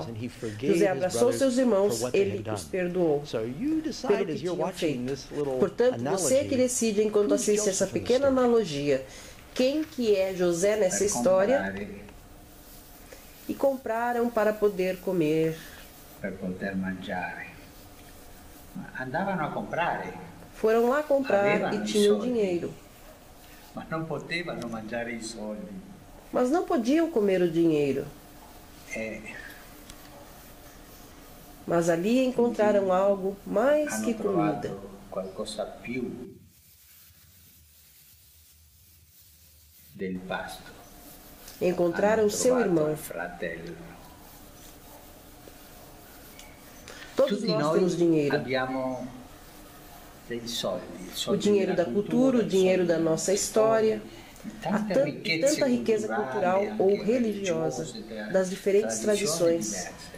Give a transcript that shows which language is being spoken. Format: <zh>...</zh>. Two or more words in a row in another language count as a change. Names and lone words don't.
<pt>José abraçou seus irmãos, ele os perdoou pelo que tinham feito. Portanto, você é que decide enquanto assiste essa pequena analogia quem que é José nessa história. E compraram para poder comer.</pt> <it>Per poter mangiare. Andavano a comprare.</it> <pt>Foram lá comprar e tinham dinheiro. Mas não</pt> <it>potevano mangiare i soldi.</it> <pt>Mas não podiam comer o dinheiro. Mas ali encontraram algo mais que comida.</pt> <it>Qualcosa più del pasto.</it> <pt>Encontraram seu irmão. Todos nós temos dinheiro. O dinheiro da cultura, o dinheiro da nossa história. Há tanta riqueza cultural ou religiosa das diferentes tradições.</pt>